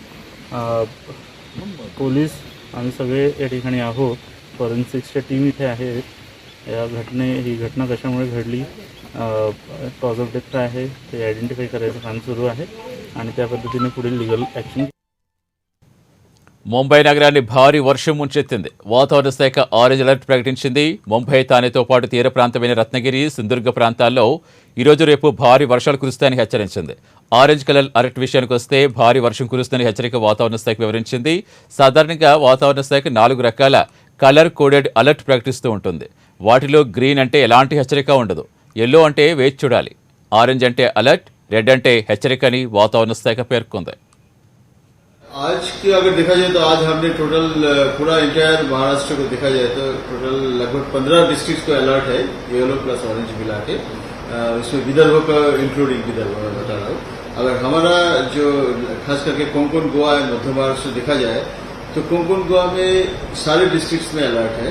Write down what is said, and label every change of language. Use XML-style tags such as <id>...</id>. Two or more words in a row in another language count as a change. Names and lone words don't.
<mr>पोलीस आम्ही सगळे या ठिकाणी आहोत. फॉरेन्सिक्सच्या टीम इथे आहेत. ही घटना कशामुळे घडली,</mr> <en>cause of death</en> <mr>काय आहे ते आयडेंटिफाय करायचं काम सुरू आहे आणि त्या पद्धतीने पुढील</mr> <en>legal action.</en> <te>ముంబై నగరాన్ని భారీ వర్షం ముంచెత్తింది. వాతావరణ శాఖ</te> <en>orange alert</en> <te>ప్రకటించింది. ముంబై, తానేతో పాటు తీర ప్రాంతమైన రత్నగిరి, సింధుదుర్గ ప్రాంతాల్లో ఈరోజు రేపు భారీ వర్షాలు కురుస్తాయని హెచ్చరించింది.</te> <en>orange colour alert</en> <te>విషయానికి వస్తే భారీ వర్షం కురుస్తుందని హెచ్చరిక వాతావరణ శాఖ వివరించింది. సాధారణంగా వాతావరణ శాఖ 4 రకాల</te> <en>colour coded alert</en> <te>ప్రకటిస్తూ ఉంటుంది. వాటిలో గ్రీన్ అంటే ఎలాంటి హెచ్చరిక ఉండదు, ఎల్లో అంటే వేచి చూడాలి, ఆరెంజ్ అంటే అలర్ట్, రెడ్ అంటే హెచ్చరిక అని వాతావరణ శాఖ పేర్కొంది.</te> <hi>आज की अगर देखा जाए तो आज हमने टोटल पूरा इंटायर महाराष्ट्र को देखा जाए तो टोटल लगभग 15 डिस्ट्रिक्ट को अलर्ट है,</hi> <en>yellow plus orange</en> <hi>मिला के. उसमें विदर्भ का इंक्लूडिंग विदर्भ में बता रहा हूँ. अगर हमारा जो खास करके कोंकण गोवा एंड मध्य महाराष्ट्र देखा जाए तो कोंकण गोवा में सारे डिस्ट्रिक्ट्स में अलर्ट है.</hi>